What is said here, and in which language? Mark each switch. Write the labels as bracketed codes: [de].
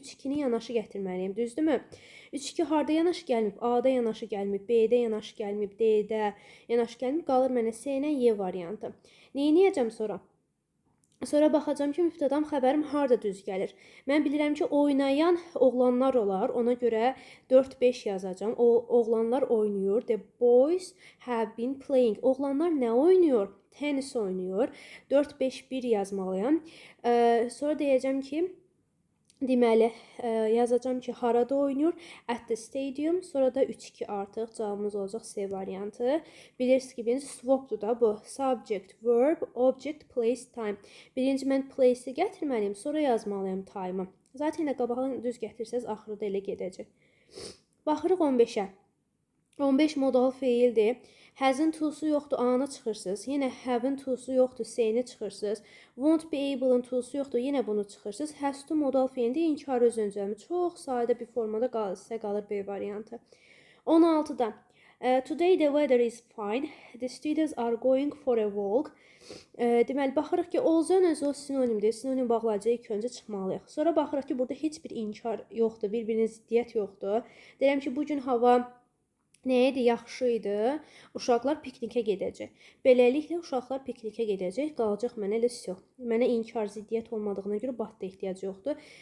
[az] 3-2-ni yanaşı gətirməliyəm, düzdürmü? 3-2 harda yanaşı gəlməyib? A-da yanaşı gəlməyib, B-də yanaşı gəlməyib, D-də yanaşı gəlməyib. Qalır mənə S ilə Y variantı. Neyniyəcəm sonra? Sonra baxacağım ki, mübtədam xəbərim harda düz gəlir. Mən bilirəm ki, oynayan oğlanlar olar. Ona görə 4-5 yazacağam. O oğlanlar oynayır. [en] The boys have been playing. [az] Oğlanlar nə oynayır? Tenis oynayır. 4-5-1 yazmalıyam. Sonra deyəcəm ki, deməli, yazacağım ki, harada oynayır? [en] At the stadium. [az] Sonra da 3-2 artıq cavabımız olacaq C variantı. Bilirsiniz ki, birinci swapdur da bu. [en] Subject, verb, object, place, time. [az] Birinci mən place-i gətirməliyim, sonra yazmalıyım time-ı. Zaten elə qabağını düz gətirsəz, axırda elə gedəcək. Baxırıq 15-ə. 15 modal feildir. Has'ın to'su yoxdur, A-nı çıxırsınız. Yenə have-ın to'su yoxdur, C-ni çıxırsınız. Won't be able-ın to'su yoxdur, yenə bunu çıxırsınız. Has to modal feildir, inkar öz öncəmi. Çox sadə bir formada sizə qalır B variantı. 16-da. [en] Today the weather is fine. The students are going for a walk. [az] Deməli, baxırıq ki, olacaq özü o sinonimdir. Sinonim bağlayıcı ilk öncə çıxmalıyıq. Sonra baxırıq ki, burada heç bir inkar yoxdur, bir-birinin ziddiyyət yoxdur. Deyirəm ki, bugün hava nə idi? Yaxşı idi. Uşaqlar piknikə gedəcək. Beləliklə, uşaqlar piknikə gedəcək. Qalacaq mənə elə yox. Mənə inkar, ziddiyyət olmadığına görə batda ehtiyac yoxdur.